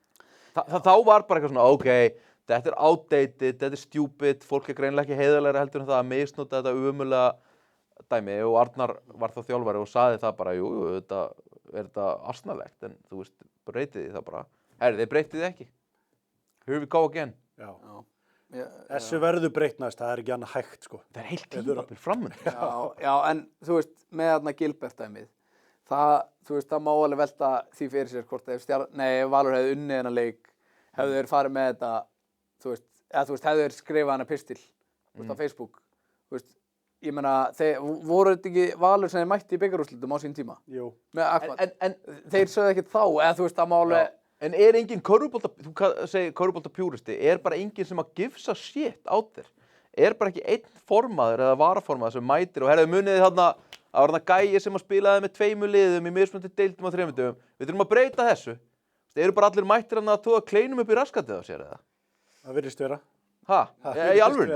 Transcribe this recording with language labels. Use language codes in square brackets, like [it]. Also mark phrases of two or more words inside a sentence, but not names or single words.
[is] Þá var bara eitthvað svona, þetta er outdated, þetta er stupid, fólk er greinilega ekki heiðarlegra heldur en það að misnota þetta umulega dæmi og Arnar var þá þjálfari og sagði það bara, jú, þetta asnalegt, en þú veist, breytið því það bara. Þeir breytið því ekki. [en] Here we go again. [is] Já. Já. Þessu verður breytt næst, það er ekki annað hægt, sko. Það er heilt tímabil framundan. Já, en þú veist, með þarna Gilbert-dæmið, það má alveg velta því fyrir sér hvort ef Valur hefði unnið hennar leik, hefðu þeir farið með þetta, þú veist, hefðu þeir skrifað hana pistil á Facebook, þú veist, ég meina, voru þetta ekki Valur sem þeir mætti í bikarúrslitum á sín tíma? Jú. Með Ahmad. En þeir sögðu ekkert þá, eða þú veist, það má alveg... En er engin þú segir körfuboltapjúristi, er bara engin sem að [en] gives a shit out there? [is] Er bara ekki einn formaður eða varaformaður sem mætir og munið þarna, það var þarna gæi sem að spilaði með 2 liðum í mismunandi deildum á 3 dögum. Við þurfum að breyta þessu. Eru bara allir mættir þarna að toga kleinum upp í raskatið á sér eða? Það virðist vera. Í alvörunni?